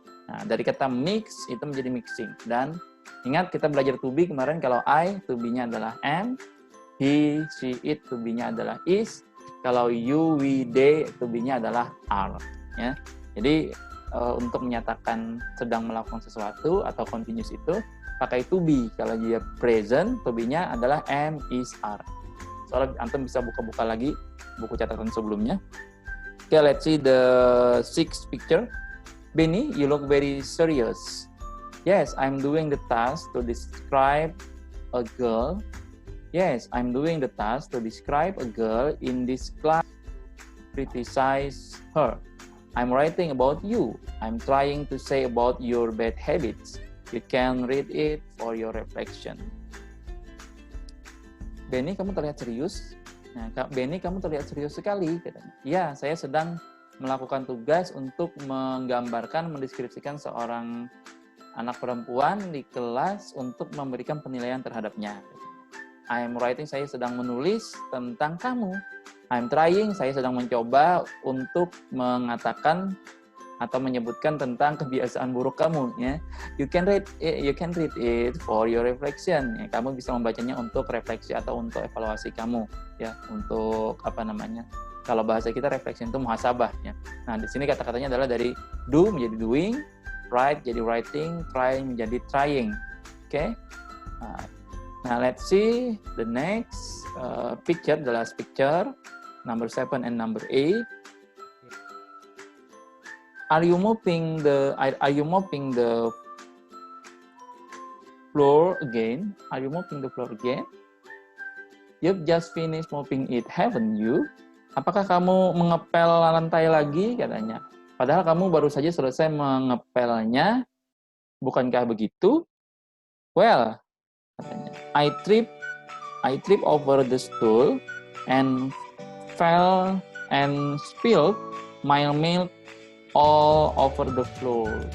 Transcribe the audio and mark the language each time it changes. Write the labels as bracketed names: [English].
[Indonesian] Nah, dari kata mix itu menjadi mixing. Dan ingat kita belajar to be kemarin, kalau I, to be-nya adalah am, he, she, it, to be-nya adalah is, kalau you, we, they, to be-nya adalah are. Ya. Jadi untuk menyatakan sedang melakukan sesuatu atau continuous itu pakai to be. Kalau dia present, to be-nya adalah am, is, are. Soalnya antum bisa buka-buka lagi buku catatan sebelumnya. [English] Okay, let's see the sixth picture. Benny, you look very serious. Yes, I'm doing the task to describe a girl. Yes, I'm doing the task to describe a girl in this class. Criticize her. I'm writing about you. I'm trying to say about your bad habits. You can read it for your reflection. [Indonesian] Benny, kamu terlihat serius. Nah, Benny, kamu terlihat serius sekali. Ya, saya sedang melakukan tugas untuk menggambarkan, mendeskripsikan seorang anak perempuan di kelas untuk memberikan penilaian terhadapnya. [English] I'm writing, [Indonesian] saya sedang menulis tentang kamu. [English] I'm trying, [Indonesian] saya sedang mencoba untuk mengatakan atau menyebutkan tentang kebiasaan buruk kamu. Ya. [English] You can read it for your reflection. [Indonesian] Ya, kamu bisa membacanya untuk refleksi atau untuk evaluasi kamu. Ya, untuk apa namanya? Kalau bahasa kita reflection itu muhasabah. Ya. Nah, di sini kata-katanya adalah dari do menjadi doing, write jadi writing, try menjadi trying. Oke? [English] Nah, let's see the next picture, the last picture, number 7 and number 8. Are you mopping the floor again? Are you mopping the floor again? You've just finished mopping it, haven't you? [Indonesian] Apakah kamu mengepel lantai lagi, katanya? Padahal kamu baru saja selesai mengepelnya, bukankah begitu? [English] Well, katanya, I trip over the stool and fell and spilled my milk all over the floor.